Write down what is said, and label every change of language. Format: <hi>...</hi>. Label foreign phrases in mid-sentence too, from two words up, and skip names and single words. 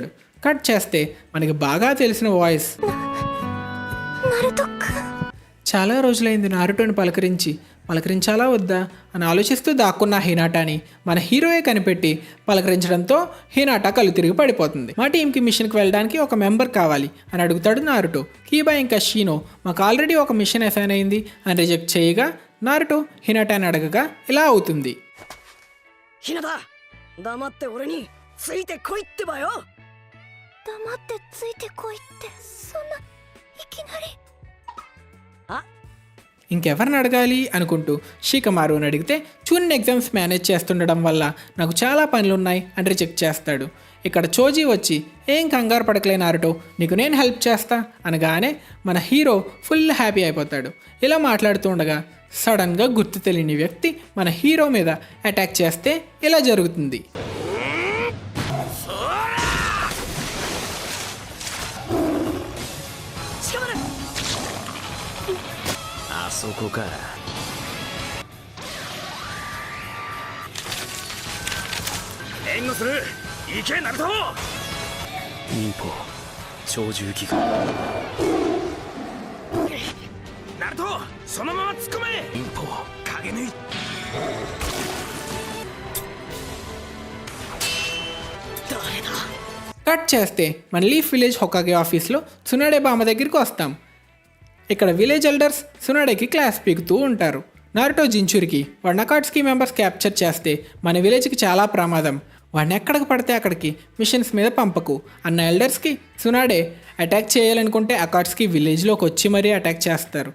<te>కట్ చేస్తే మనకి బాగా తెలిసిన వాయిస్, చాలా రోజులైంది నారుటోని పలకరించాలా వద్దా అని ఆలోచిస్తూ దాక్కున్న హినాటాని మన హీరోయే కనిపెట్టి పలకరించడంతో హినాటా కళ్ళు తిరిగి పడిపోతుంది. మా టీంకి మిషన్కి వెళ్ళడానికి ఒక మెంబర్ కావాలి అని అడుగుతాడు నారుటో. కీబా ఇంకా షీనో మాకు ఆల్రెడీ ఒక</te> <en>mission assign</en> <te>అయింది అని రిజెక్ట్ చేయగా నారుటో హినాటాని అడగగా ఇలా అవుతుంది.</te> <ja>హినాటా, 黙って俺について来いってばよ. 黙ってついて来いってそんないきなり.</ja> <te>ఇంకెవరిని అడగాలి అనుకుంటూ షికమారుని అడిగితే చూన్</te> <en>exams manage</en> <te>చేస్తుండడం వల్ల నాకు చాలా పనులున్నాయి అని రిజెక్ట్ చేస్తాడు. ఇక్కడ చోజీ వచ్చి ఏం కంగారు పడకలే నారుటో, నీకు నేను హెల్ప్ చేస్తా అనగానే మన హీరో</te> <en>full happy</en> <te>అయిపోతాడు. ఇలా మాట్లాడుతూ ఉండగా సడన్గా గుర్తు తెలియని వ్యక్తి మన హీరో మీద అటాక్ చేస్తే ఇలా జరుగుతుంది.</te> <ja>あそこか。援護する。行けナルト。忍法超重機が。ナルトそのまま突っ込め。忍法影縫い。誰だ。</ja> <te>కట్ చేస్తే మన లీఫ్ విలేజ్ హొకాగే ఆఫీస్లో సునాడే బామ్మ దగ్గరికి వస్తాం. ఇక్కడ</te> <en>village elders</en> <te>సునాడేకి క్లాస్ పీకుతూ ఉంటారు. నారుటో జించురికి వాడిని అకాట్స్కి</te> <en>members capture</en> <te>చేస్తే మన విలేజ్కి చాలా ప్రమాదం, వాడిని ఎక్కడికి పడితే అక్కడికి మిషన్స్ మీద పంపకు అన్న ఎల్డర్స్కి సునాడే అటాక్ చేయాలనుకుంటే అకాట్స్కి విలేజ్లోకి వచ్చి మరీ అటాక్ చేస్తారు.</te>